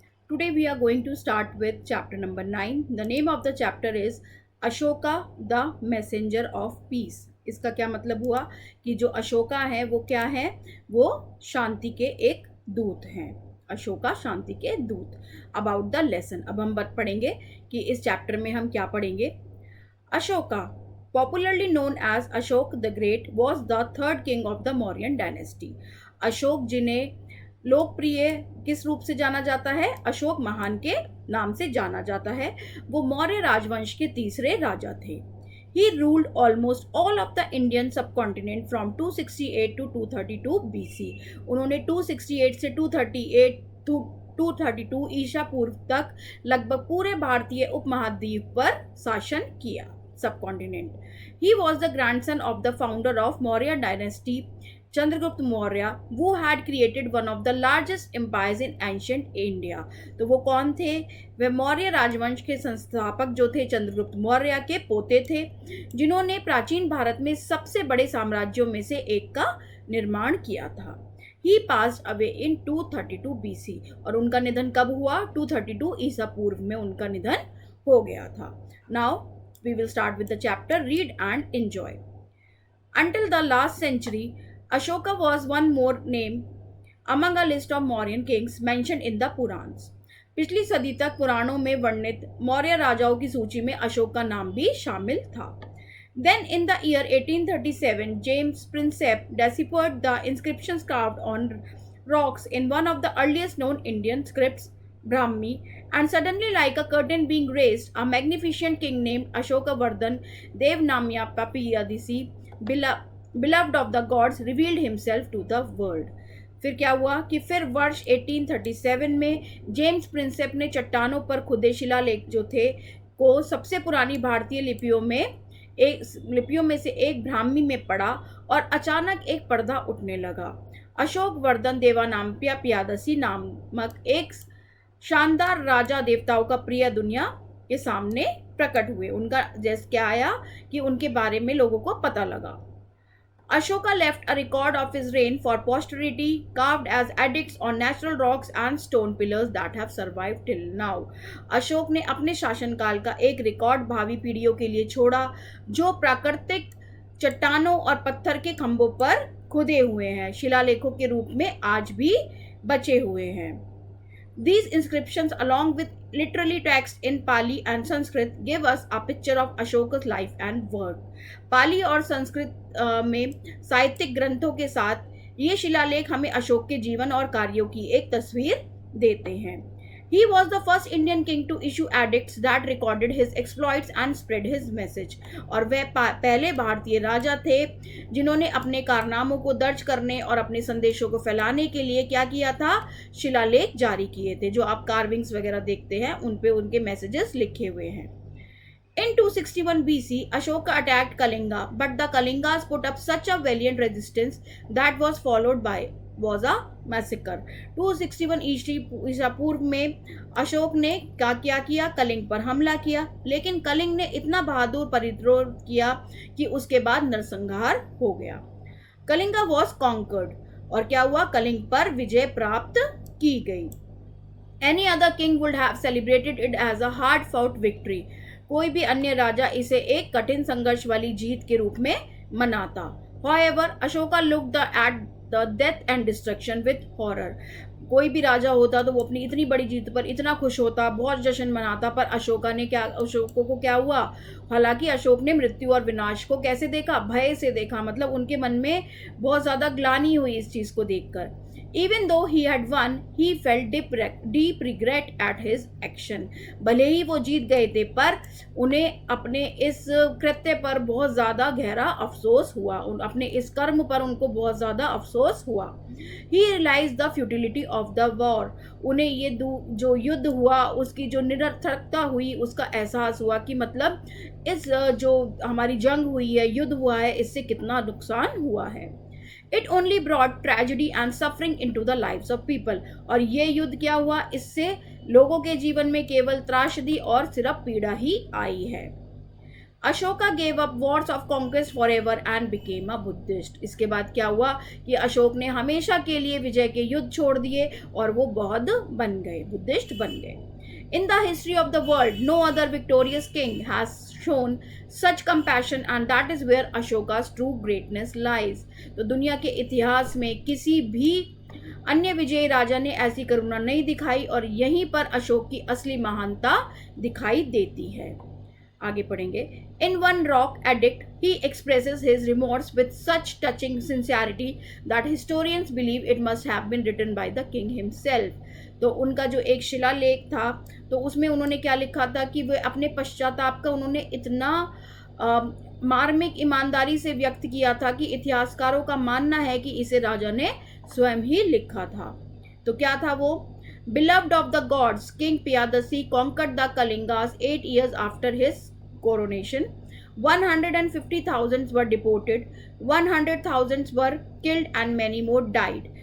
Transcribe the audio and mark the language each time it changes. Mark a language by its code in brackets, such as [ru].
[en] Today we are going to start with chapter number 9. The name of the chapter is Ashoka, the Messenger of Peace. [hi] इसका क्या मतलब हुआ कि जो अशोका है वो क्या है? वो शांति के एक दूत हैं। अशोका शांति के दूत। [en] about the lesson, [hi] अब हम पढ़ेंगे कि इस चैप्टर में हम क्या पढ़ेंगे। [en] Ashoka, popularly known as Ashok the Great, was the third king of the Mauryan dynasty. [hi] Ashok जिन्हें लोकप्रिय किस रूप से जाना जाता है? अशोक महान के नाम से जाना जाता है। वो मौर्य राजवंश के तीसरे राजा थे। [en] He ruled almost all of the Indian subcontinent from 268 to 232 BC. [hi] उन्होंने 268 से 238 to 232 ईसा पूर्व तक लगभग पूरे भारतीय उपमहाद्वीप पर शासन किया। [en] Subcontinent. He was the grandson of the founder of Maurya dynasty, Chandragupta Maurya, who had created one of the largest empires in ancient India. [hi] तो वो कौन थे? वे मौर्य राजवंश के संस्थापक जो थे चंद्रगुप्त मौर्य के पोते थे, जिन्होंने प्राचीन भारत में सबसे बड़े साम्राज्यों में से एक का निर्माण किया था। [en] He passed away in 232 BC [hi] और उनका निधन कब हुआ? 232 ईसा पूर्व में उनका निधन हो गया था। [en] Now we will start with the chapter. Read and enjoy. Until the last century, Ashoka was one more name among a list of Mauryan kings mentioned in the Purans. [hi] पिछली सदी तक पुराणों में वर्णित मौर्य राजाओं की सूची में अशोक का नाम भी शामिल था। [en] Then in the year 1837, James Prinsep deciphered the inscriptions carved on rocks in one of the earliest known Indian scripts, Brahmi, and suddenly, like a curtain being raised, a magnificent king named Ashokavardhan Devnamya Papiyadisi, beloved of the gods, revealed himself to the world. [hi] फिर क्या हुआ कि फिर वर्ष 1837 में James Prinsep ने चट्टानों पर खुदे शिलालेख जो थे को सबसे पुरानी भारतीय लिपियों में से एक ब्राह्मी में पढ़ा और अचानक एक पर्दा उठने लगा। अशोक वर्धन देवानाम्प्या पियादसी नामक एक शानदार राजा देवताओं का प्रिय दुनिया के सामने प्रकट हुए। उनका जैसे क्या आया कि उनके बारे में लोगों को पता लगा। [en] Ashoka left a record of his reign for posterity, carved as edicts on natural rocks and stone pillars that have survived till now. [hi] Ashok ने अपने शासनकाल का एक रिकॉर्ड भावी पीढ़ियों के लिए छोड़ा, जो प्राकृतिक चट्टानों और पत्थर के खंभों पर खुदे हुए हैं, शिलालेखों के रूप में आज भी बचे हुए हैं। [en] These inscriptions, along with literary text in Pali and Sanskrit, give us a picture of Ashoka's life and work. [hi] पाली और संस्कृत में साहित्यिक ग्रंथों के साथ ये शिलालेख हमें अशोक के जीवन और कार्यों की एक तस्वीर देते हैं। [en] He was the first Indian king to issue edicts that recorded his exploits and spread his message. [hi] और वह पहले भारतीय राजा थे जिन्होंने अपने कारनामों को दर्ज करने और अपने संदेशों को फैलाने के लिए क्या किया था? शिलालेख जारी किए थे। जो आप कार्विंग्स वगैरह देखते हैं उन पे उनके मैसेजेस लिखे हुए हैं। [en] In 261 BC, Ashoka attacked Kalinga, but the Kalingas put up such a valiant resistance that was a massacre. [hi] 261 ईसा पूर्व में अशोक ने क्या किया? कलिंग पर हमला किया, लेकिन कलिंग ने इतना बहादुर प्रतिरोध किया कि उसके बाद नरसंहार हो गया। [en] Kalinga was conquered [hi] और क्या हुआ? कलिंग पर विजय प्राप्त की गई। [en] Any other king would have celebrated it as a hard fought victory. [hi] कोई भी अन्य राजा इसे एक कठिन संघर्ष वाली जीत के रूप में मनाता। [en] However, Ashoka looked at the death and destruction with horror. [hi] कोई भी राजा होता तो वो अपनी इतनी बड़ी जीत पर इतना खुश होता, बहुत जश्न मनाता, पर अशोकों को क्या हुआ? हालांकि अशोक ने मृत्यु और विनाश को कैसे देखा? भय से देखा। मतलब उनके मन में बहुत ज्यादा ग्लानि हुई इस चीज को देखकर। [en] Even though he had won, he felt deep regret at his action. [hi] भले ही वो जीत गए थे, पर उन्हें अपने इस कृत्य पर बहुत ज़्यादा गहरा अफसोस हुआ। अपने इस कर्म पर उनको बहुत ज़्यादा अफसोस हुआ। [en] He realized the futility of the war. [hi] उन्हें ये जो युद्ध हुआ उसकी जो निरर्थकता हुई उसका एहसास हुआ कि मतलब इस जो हमारी जंग हुई है, युद्ध हुआ है, इससे कितना नुकसान हुआ है। [en] It only brought tragedy and suffering into the lives of people. [hi] और ये युद्ध क्या हुआ? इससे लोगों के जीवन में केवल त्रासदी और सिर्फ पीड़ा ही आई है। [en] Ashoka gave up wars of conquest forever and became a Buddhist. [hi] इसके बाद क्या हुआ कि अशोक ने हमेशा के लिए विजय के युद्ध छोड़ दिए और वो बौद्ध बन गए, बुद्धिस्ट बन गए। [en] In the history of the world, no other victorious king has shown such compassion, and that is where Ashoka's true greatness lies. [hi] तो दुनिया के इतिहास में किसी भी अन्य विजयी राजा ने ऐसी करुणा नहीं दिखाई और यहीं पर अशोक की असली महानता दिखाई देती है। आगे पढ़ेंगे। [en] In one rock edict he expresses his remorse with such touching sincerity that historians believe it must have been written by the king himself. [hi] तो उनका जो एक शिलालेख था तो उसमें उन्होंने क्या लिखा था कि वे अपने पश्चाताप का उन्होंने इतना मार्मिक ईमानदारी से व्यक्त किया था कि इतिहासकारों का मानना है कि इसे राजा ने स्वयं ही लिखा था। तो क्या था वो? [en] Beloved of the gods, King Piyadasi conquered the Kalingas 8 years after his coronation. 150,000 were deported, 100,000 were killed and many more died.